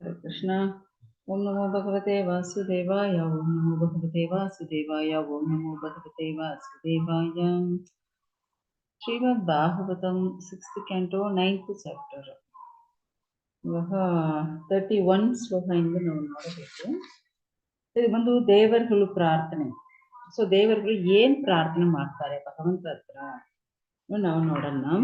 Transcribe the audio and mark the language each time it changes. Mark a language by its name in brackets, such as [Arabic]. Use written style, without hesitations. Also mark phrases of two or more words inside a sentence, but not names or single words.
[Sanskrit] ಕೃಷ್ಣ. ಓಂ ನಮೋ ಭಗವತೆ ವಾಸುದೇವಾಯ. ಓಂ ನಮೋ ಭಗವತೆ ವಾಸುದೇವಾಯ. ಓಂ ನಮೋ ಭಗವತೆ ವಾಸುದೇವಾಯ. [English] ಶ್ರೀಮದ್ ಭಾಗವತಂ 6th canto 9th chapter. [Kannada] ಇವಾಗ 31 ಶ್ಲೋಕದಿಂದ ನಾವು ನೋಡಬೇಕು. ಇದು ಬಂದು ದೇವರುಗಳು ಪ್ರಾರ್ಥನೆ. ಸೊ ದೇವರುಗಳು ಏನ್ ಪ್ರಾರ್ಥನೆ ಮಾಡ್ತಾರೆ ಭಗವಂತ ಹತ್ರ ನಾವು ನೋಡೋಣ.